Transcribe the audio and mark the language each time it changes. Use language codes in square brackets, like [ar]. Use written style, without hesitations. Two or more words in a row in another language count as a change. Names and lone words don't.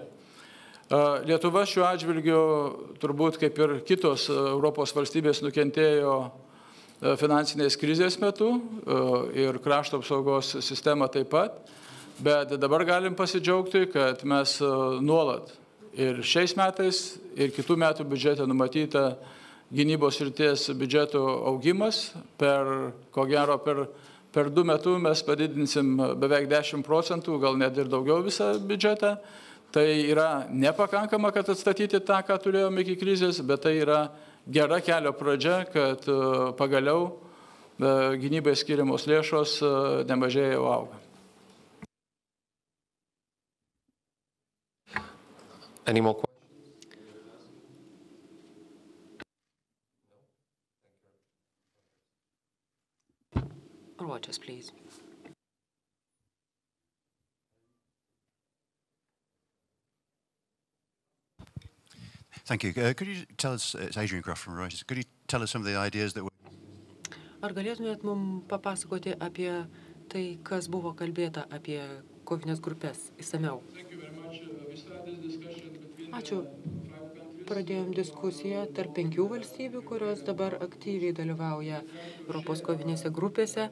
[lt] Lietuva šiuo atžvilgiu, turbūt kaip ir kitos Europos valstybės, nukentėjo finansinės krizės metu ir krašto apsaugos sistema taip pat, bet dabar galim pasidžiaugti, kad mes nuolat ir šiais metais, ir kitų metų biudžete numatyta gynybos srities biudžeto augimas, ko gero per 2 metus mes padidinsim beveik 10%, gal net ir daugiau visą biudžetą. Tai yra nepakankama, kad atstatyti tą, ką turėjome iki krizės, bet tai yra gera kelio pradžia, kad pagaliau gynybai skiriamos lėšos nemažėja, o auga. [en] Any more questions? Rogers, please. Thank you. Could you tell us, it's Adrian Gruff from Reuters, could you tell us some of the ideas that were... [lt] Ar galėtumėt mums papasakoti apie tai, kas buvo kalbėta apie kovinės grupės įsamiau? Ačiū. Pradėjom diskusiją tarp 5 valstybių, kurios dabar aktyviai dalyvauja Europos kovinėse grupėse.